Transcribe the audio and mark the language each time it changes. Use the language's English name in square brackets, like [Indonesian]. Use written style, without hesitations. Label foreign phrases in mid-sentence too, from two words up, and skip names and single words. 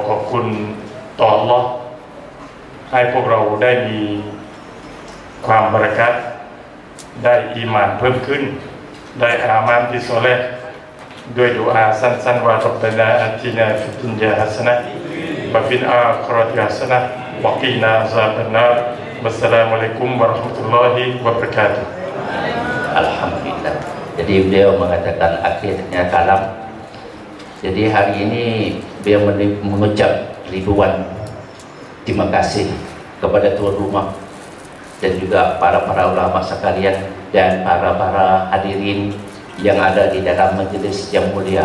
[Thai] อบคุณต่ออัลเลาะห์ให้พวกเราได้มีความบารอกัตได้อีหม่านเพิ่มขึ้นได้อามันที่ซอเลห์ด้วยดุอาสั้นๆว่า [Arabic] ربنا آتنا في الدنيا حسنة وفي الآخرة حسنة وقنا عذاب النار والسلام عليكم ورحمة الله وبركاته. [Indonesian] Alhamdulillah. Jadi beliau mengatakan akhirnya kalam. Jadi hari ini beliau mengucap ribuan terima kasih kepada tuan rumah dan juga para ulama sekalian dan para hadirin yang ada di dalam majelis yang mulia.